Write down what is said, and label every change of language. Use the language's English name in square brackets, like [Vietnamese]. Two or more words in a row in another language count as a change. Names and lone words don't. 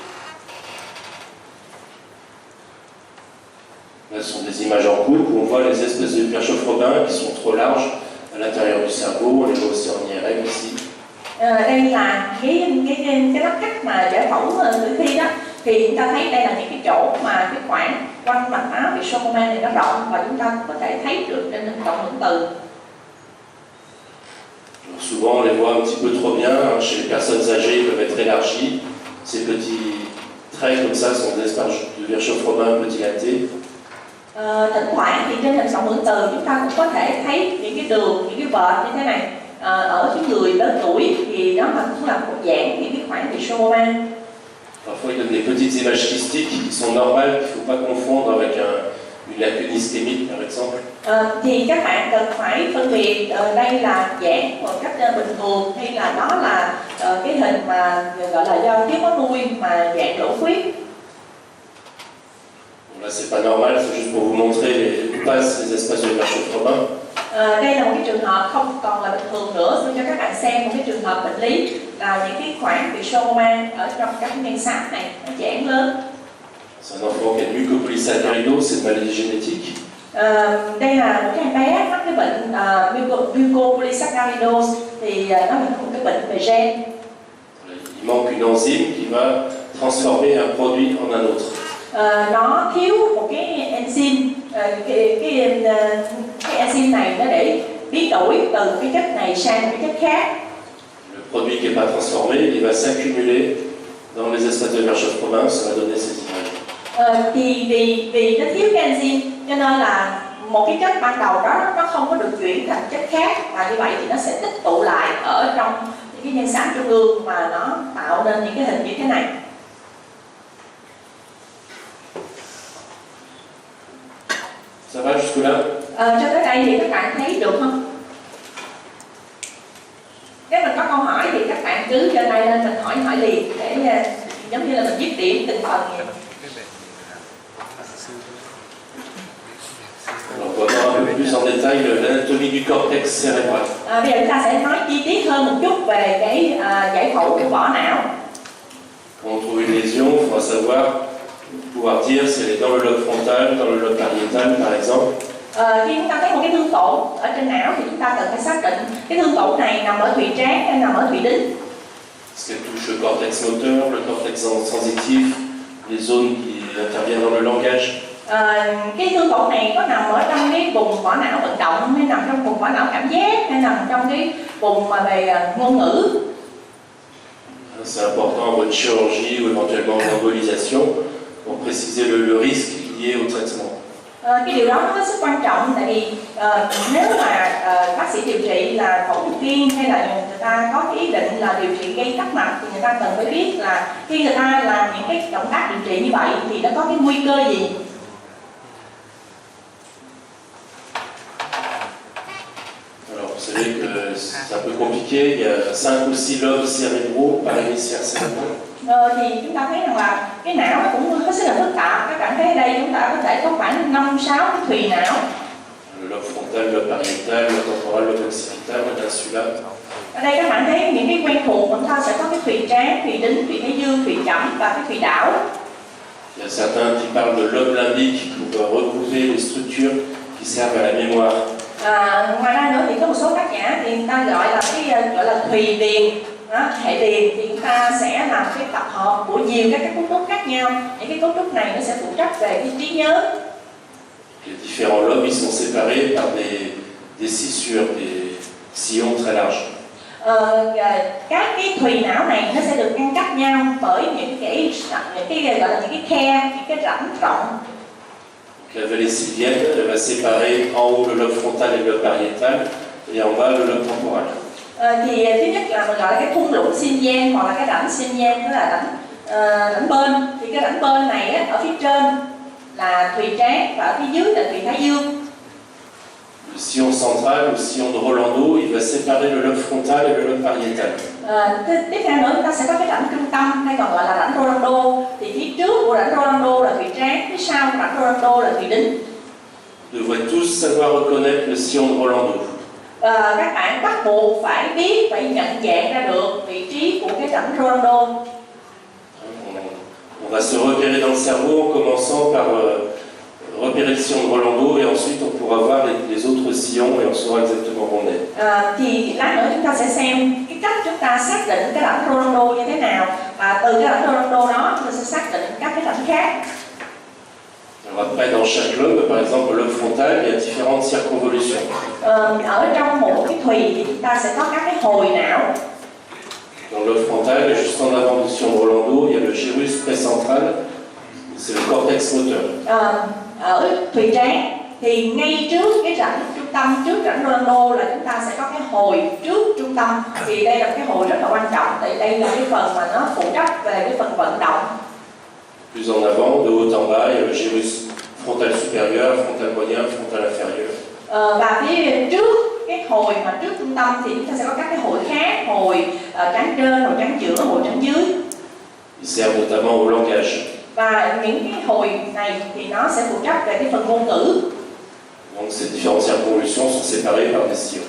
[French] Là, ce sont des images en cours où on voit les espèces de Virchow-Robin qui sont trop larges à l'intérieur du cerveau. On les voit aussi en IRM ici. [Vietnamese] Đây là cái lát cắt mà giải phẫu tử thi đó, thì chúng ta thấy đây là những cái chỗ mà cái khoảng quanh mạch máu bị Schönroman này nó rộng và chúng ta có thể thấy được trên hình cộng hưởng từ. [French] Souvent, on les voit un petit peu trop bien. Chez les personnes âgées, ils peuvent être élargis. Ces petits traits comme ça sont des espaces de Virchow-Robin un peu dilatés. [Vietnamese] Thỉnh thoảng thì trên hình cộng hưởng từ chúng ta cũng có thể thấy những cái đường, những cái vệt như thế này. Ở cái người lớn tuổi thì đó cũng là một dạng những cái khoảng bị Schönroman. [French] Parfois, il donne des petites images kystiques qui sont normales, qu'il ne faut pas confondre avec une lacune ischémique, par exemple. [Vietnamese] Thì các bạn cần phải phân biệt đây là dạng một cách bình thường hay là đó là cái hình mà gọi là do thiếu máu nuôi mà dạng đổ khuyết. [French] Là, c'est pas normal, c'est juste pour vous montrer les passes, les espaces de Virchow-Robin. [Vietnamese] Đây là một cái trường hợp không còn là bình thường nữa, tôi cho các bạn xem một cái trường hợp bệnh lý là những cái khoảng bị Schönroman ở trong các men sáp này nó giãn lớn. [French] C'est un enfant qui a une mucopolysaccharidose, c'est une maladie génétique. [Vietnamese] Đây là một cái em bé mắc cái bệnh mucopolysaccharidose thì nó là một cái bệnh về gen. [French] Il manque une enzyme qui va transformer un produit en un autre. [Vietnamese] Nó thiếu một cái enzyme, cái enzyme này nó để biến đổi từ cái chất này sang một cái chất khác. [French] Le produit qui n'est pas transformé, il va s'accumuler dans les espaces de Virchow-Robin, ça va donner ces images. [Vietnamese] Thì vì nó thiếu cái enzyme cho nên là một cái chất ban đầu đó nó không có được chuyển thành chất khác, và như vậy thì nó sẽ tích tụ lại ở trong những cái men sáp trung ương mà nó tạo nên những cái hình như thế này. [French] Ça va jusque-là? [Vietnamese] Cho tới đây thì các bạn thấy được không? Nếu mình có câu hỏi thì các bạn cứ giơ tay lên mình hỏi liền để giống như là mình viết điểm từng phần vậy. [French] On va voir un peu plus en détail l'anatomie du cortex cérébral. [Vietnamese] Bây giờ chúng ta sẽ nói chi tiết hơn một chút về cái giải phẫu của vỏ não. [French] Quand on trouve une lésion, il faudra savoir pouvoir dire si elle est dans le lobe frontal, dans le lobe pariétal par exemple. [Vietnamese] Khi chúng ta thấy một cái thương tổn ở trên não thì chúng ta cần phải xác định cái thương tổn này nằm ở thùy trán hay nằm ở thùy đính. [French] Est-ce qu'elle touche le cortex moteur, le cortex sensitif, les zones qui interviennent dans le langage? [Vietnamese] Cái thương tổn này có nằm ở trong cái vùng vỏ não vận động hay nằm trong vùng vỏ não cảm giác hay nằm trong cái vùng mà về ngôn ngữ. [French] C'est important en mode chirurgie ou éventuellement en embolisation pour préciser le risque lié au traitement. [Vietnamese] Cái điều đó nó hết sức quan trọng, tại vì nếu mà bác sĩ điều trị là phẫu thuật viên hay là người ta có cái ý định là điều trị gây tắc mạch thì người ta cần phải biết là khi người ta làm những cái động tác điều trị như vậy thì nó có cái nguy cơ gì. [French] Alors vous savez que c'est un peu compliqué, il y a 5 ou 6 lobes cérébraux par hémisphère cérébral. [Vietnamese] Thì chúng ta thấy rằng là cái não nó cũng hết sức là phức tạp. Các bạn thấy ở đây chúng ta có thể có khoảng 5-6 cái thùy não. [French] Le lobe frontal, le lobe pariétal, le temporal, le occipital, le insula. [Vietnamese] Ở đây các bạn thấy những cái quen thuộc, chúng ta sẽ có cái thùy trán, thùy đính, thùy thái dương, thùy chẩm và cái thùy đảo. [French] Il y a certains qui parlent de lobe limbique pour servent à la mémoire. [Vietnamese] Ngoài ra nữa thì có một số tác giả thì người ta gọi là thùy điền, hệ điền, thì chúng ta sẽ làm cái tập hợp của nhiều các cấu trúc khác nhau. Những cái cấu trúc này nó sẽ phụ trách về cái trí nhớ. [French] Les différents lobes ils sont séparés par des scissures, des sillons très larges. [Vietnamese] Các cái thùy não này nó sẽ được ngăn cách nhau bởi những cái gọi là những cái khe, những cái rãnh rộng. [French] La vallée sylvienne elle va séparer en haut le lobe frontal et le lobe pariétal et en bas le lobe temporal. [Vietnamese] Thì thứ nhất là mình gọi là cái thung lũng Xinjiang hoặc là cái rãnh Xinjiang, tức là rãnh bên. Thì cái rãnh bên này á, ở phía trên là thùy trán và ở phía dưới là thùy thái dương. [French] Le sillon central ou sillon de Rolando il va séparer le lobe frontal et le lobe pariétal. [Vietnamese] Tiếp theo nữa chúng ta sẽ có cái rãnh trung tâm hay còn gọi là rãnh Rolando. Thì phía trước của rãnh Rolando là thùy trán, phía sau của rãnh Rolando là thùy đính. [French] Vous devez tous savoir reconnaître le sillon de Rolando. [Vietnamese] Các bạn bắt buộc phải biết, phải nhận dạng ra được vị trí của cái rãnh Rolando. [French] On va se repérer dans le cerveau en commençant par repérer le sillon de Rolando et ensuite on pourra voir les autres sillons et on saura exactement où on est. [Vietnamese] Thì lát nữa chúng ta sẽ xem cái cách chúng ta xác định cái rãnh Rolando như thế nào, và từ cái rãnh Rolando đó chúng ta sẽ xác định các cái rãnh khác. [French] Alors après, dans chaque lobe, par exemple le lobe frontal, il y a différentes circonvolutions. [Vietnamese] Ở trong một cái thùy thì chúng ta sẽ có các cái hồi não. [French] Dans le lobe frontal, juste en avant du sillon de Rolando, il y a le gyrus précentral, c'est le cortex moteur. [Vietnamese] Ở thùy trán thì ngay trước cái rãnh trung tâm, trước rãnh Rolando là chúng ta sẽ có cái hồi trước trung tâm. Thì đây là cái hồi rất là quan trọng, tại đây là cái phần mà nó phụ trách về cái phần vận động. [French] Plus en avant, de haut en bas, il y a le gyrus frontal supérieur, frontal moyen, frontal inférieur. [Vietnamese] Và phía trước cái hồi mà trước trung tâm thì chúng ta sẽ có các cái hồi khác, hồi trán trên, hồi trán giữa, hồi trán dưới. [French] Ils servent notamment au langage. [Vietnamese] Và những cái hồi này thì nó sẽ phụ trách về cái phần ngôn ngữ. [French] Donc ces différentes circonvolutions sont séparées par des sillons.